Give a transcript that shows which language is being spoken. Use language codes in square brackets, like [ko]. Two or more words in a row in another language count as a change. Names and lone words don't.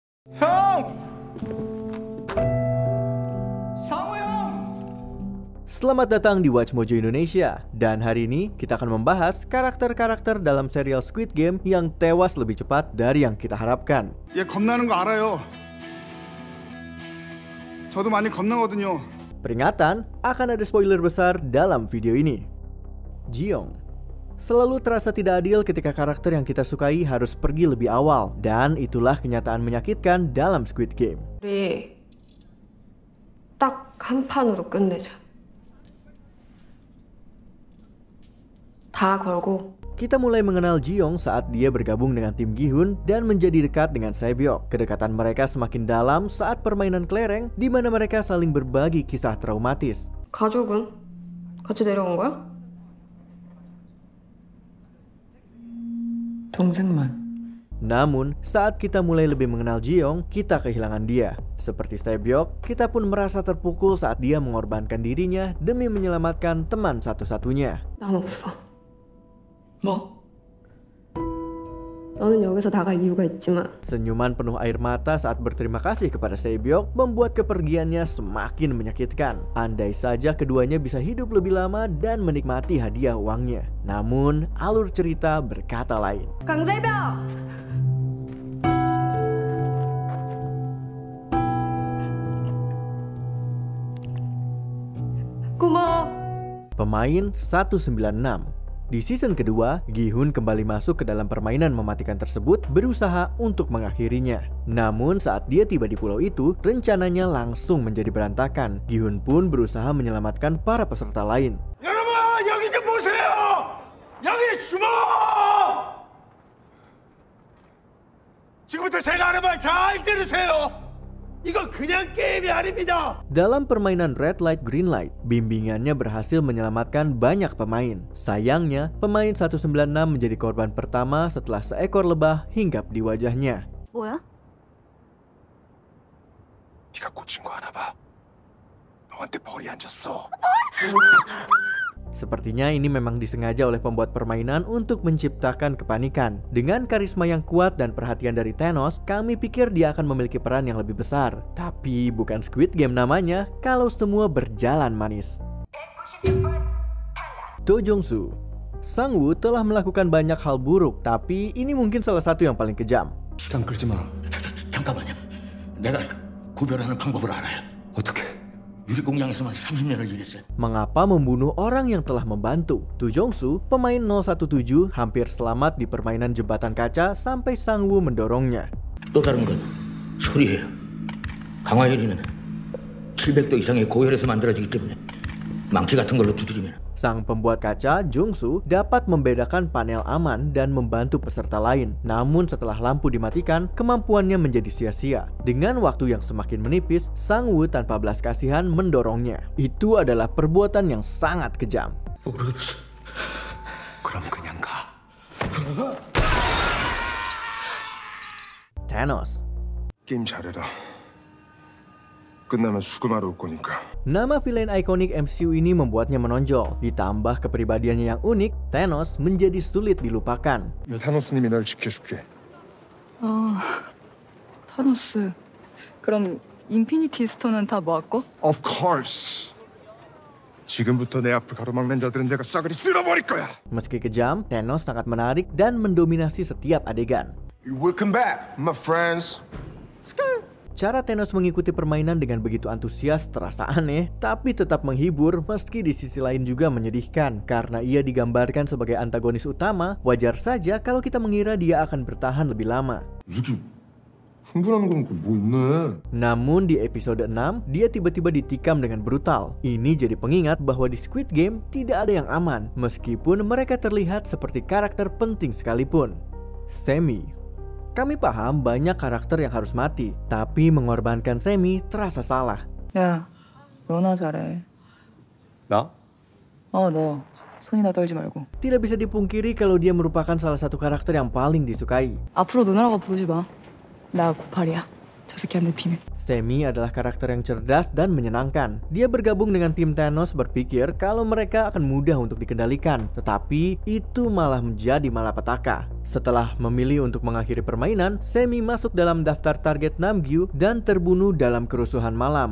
[ko] 형! 상호 형! [id] Selamat datang di Watch Mojo Indonesia. Dan hari ini kita akan membahas karakter-karakter dalam serial Squid Game yang tewas lebih cepat dari yang kita harapkan. [ko] 얘 겁나는 거 알아요. 저도 많이 겁나거든요. [id] Peringatan, akan ada spoiler besar dalam video ini. Ji-young. Selalu terasa tidak adil ketika karakter yang kita sukai harus pergi lebih awal, dan itulah kenyataan menyakitkan dalam Squid Game. [ko] 우리 딱 한 판으로 끝내자. 다 걸고. [id] Kita mulai mengenal Ji-young saat dia bergabung dengan tim Gi-hun dan menjadi dekat dengan Sae-byeok. Kedekatan mereka semakin dalam saat permainan kelereng, di mana mereka saling berbagi kisah traumatis. [ko] 가족은 같이 내려온 거야? 동생만. [id] Namun, saat kita mulai lebih mengenal Ji-young, kita kehilangan dia. Seperti Sae-byeok, kita pun merasa terpukul saat dia mengorbankan dirinya demi menyelamatkan teman satu-satunya. [ko] 난 없어. 뭐? 너는 여기서 나갈 이유가 있지만 [id] Senyuman penuh air mata saat berterima kasih kepada Sae-byeok membuat kepergiannya semakin menyakitkan. Andai saja keduanya bisa hidup lebih lama dan menikmati hadiah uangnya. Namun, alur cerita berkata lain. [ko] 강재병! 고마워. [id] Pemain 196. Di season kedua, Gi-hun kembali masuk ke dalam permainan mematikan tersebut berusaha untuk mengakhirinya. Namun saat dia tiba di pulau itu, rencananya langsung menjadi berantakan. Gi-hun pun berusaha menyelamatkan para peserta lain. [ko] 여러분, 여기 좀 보세요! 여기 주먹! 지금부터 제가 하는 말 잘 들으세요! 이거 그냥 게임이 아닙니다. [id] Dalam permainan Red Light Green Light, bimbingannya berhasil menyelamatkan banyak pemain. Sayangnya, pemain 196 menjadi korban pertama setelah seekor lebah hinggap di wajahnya. [ko] 뭐야? 네가 꽂힌 거 하나 봐. 너한테 벌이 앉았어. [id] Sepertinya ini memang disengaja oleh pembuat permainan untuk menciptakan kepanikan. Dengan karisma yang kuat dan perhatian dari Thanos, kami pikir dia akan memiliki peran yang lebih besar. Tapi bukan Squid Game namanya kalau semua berjalan manis. Do Jong-soo. Sang-woo telah melakukan banyak hal buruk, tapi ini mungkin salah satu yang paling kejam. [ko] 시간 끌지 마. 잠깐만요. 내가 구별하는 방법을 알아요. 어떻게? 유리공장에서만 30년을 일했어요. [id] Mengapa membunuh orang yang telah membantu? Do Jong-soo, pemain 017, hampir selamat di permainan jembatan kaca sampai Sang-woo mendorongnya. [ko] 또 다른 건 소리예요. 강화혈이는 700도 이상의 고혈에서 만들어지기 때문에 망치 같은 걸로 두드리면. [id] Sang pembuat kaca, Jung-soo, dapat membedakan panel aman dan membantu peserta lain. Namun setelah lampu dimatikan, kemampuannya menjadi sia-sia. Dengan waktu yang semakin menipis, Sang-woo tanpa belas kasihan mendorongnya. Itu adalah perbuatan yang sangat kejam. [ko] 그럼 그냥 가. Thanos. 게임 잘해라. 끝나면 수금하러 올 거니까. [id] Nama villain ikonik MCU ini membuatnya menonjol. Ditambah kepribadiannya yang unik, Thanos menjadi sulit dilupakan. [ko] 타노스님이 널 지켜줄게. 타노스. 그럼 인피니티 스톤은 다 모았고? [en] Of course. [ko] 지금부터 내 앞을 가로막는 자들은 내가 싸그리 쓸어버릴 거야. [id] Meski kejam, Thanos sangat menarik dan mendominasi setiap adegan. [en] Welcome back, my friends. [id] Cara Thanos mengikuti permainan dengan begitu antusias terasa aneh, tapi tetap menghibur meski di sisi lain juga menyedihkan. Karena ia digambarkan sebagai antagonis utama, wajar saja kalau kita mengira dia akan bertahan lebih lama. [ko] 이렇게 흥분하는 건 뭐 있네. [id] Namun di episode 6, dia tiba-tiba ditikam dengan brutal. Ini jadi pengingat bahwa di Squid Game tidak ada yang aman, meskipun mereka terlihat seperti karakter penting sekalipun. Semi. Kami paham banyak karakter yang harus mati, tapi mengorbankan Semi terasa salah. [ko] 야, 너나 잘해. 나? 너. 손이나 떨지 말고. [id] Tidak bisa dipungkiri kalau dia merupakan salah satu karakter yang paling disukai. [ko] 앞으로 누나라고 부르지 마. 나 98이야. 저 새끼한테 비밀. [id] Semi adalah karakter yang cerdas dan menyenangkan. Dia bergabung dengan tim Thanos berpikir kalau mereka akan mudah untuk dikendalikan, tetapi itu malah menjadi malapetaka. Setelah memilih untuk mengakhiri permainan, Semi masuk dalam daftar target Namgyu dan terbunuh dalam kerusuhan malam.